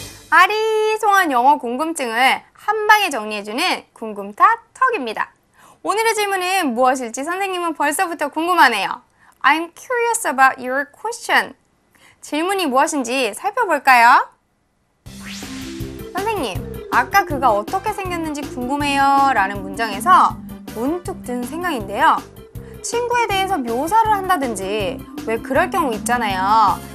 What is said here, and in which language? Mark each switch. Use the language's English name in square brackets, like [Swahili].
[Korean] 아리송한 영어 궁금증을 한 방에 정리해주는 궁금탁 턱입니다. 오늘의 질문은 무엇일지 선생님은 벌써부터 궁금하네요. [English] I'm curious about your question. [Korean] 질문이 무엇인지 살펴볼까요? 선생님, 아까 그가 어떻게 생겼는지 궁금해요 라는 문장에서 문득 든 생각인데요. 친구에 대해서 묘사를 한다든지 왜 그럴 경우 있잖아요.